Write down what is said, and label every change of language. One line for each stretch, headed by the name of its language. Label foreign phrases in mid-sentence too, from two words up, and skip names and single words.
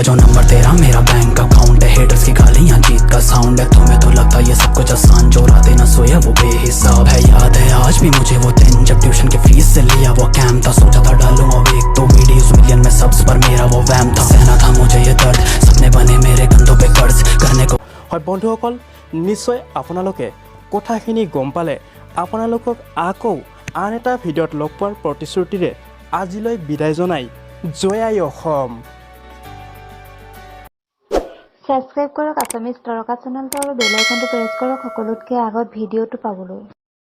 Hindi: जो नंबर तेरा मेरा बैंक अकाउंट है। हेटर्स की गालियां जीत का साउंड है। तुम्हें तो लगता ये सब कुछ आसान, जो रातें ना सोया वो बेहिसाब है। याद है आज भी मुझे वो दिन जब ट्यूशन के फीस से लिया वो कैम था। सोचा था डालूंगा एक दो वीडियोस मिलियन में सब्स, पर मेरा वो वैम था। सहना था मुझे ये दर्द, सपने बने मेरे कंधों पे कर्ज करने को।
Assamese: হয় বন্ধুসকল, নিশ্চয় আপোনালোকে কথাখিনি গম পালে। আপোনালোকক আকৌ আন এটা ভিডিঅ'ত লগ পোৱাৰ প্ৰতিশ্ৰুতিৰে আজিলৈ বিদায় জনাই জয় আই অসম। ছাবস্ক্ৰাইব কৰক আছামিজ তৰকা চেনেলটো আৰু বেল আইকনটো প্ৰেছ কৰক সকলোতকৈ আগত ভিডিঅ'টো পাবলৈ।